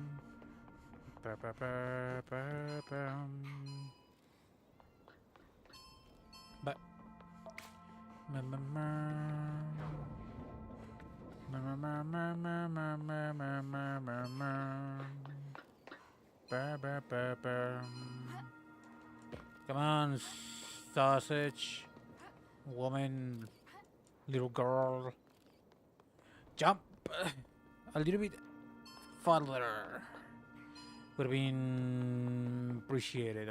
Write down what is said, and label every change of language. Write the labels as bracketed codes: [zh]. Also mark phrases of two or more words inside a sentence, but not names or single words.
[en] Ba ba ba ba bam. Ba ma ma ma. Ma ma ma ma ma ma ma ma ma ma ma. Ba ba ba bam. Come on, sausage, woman, little girl. Jump a little bit farther. Would have been appreciated.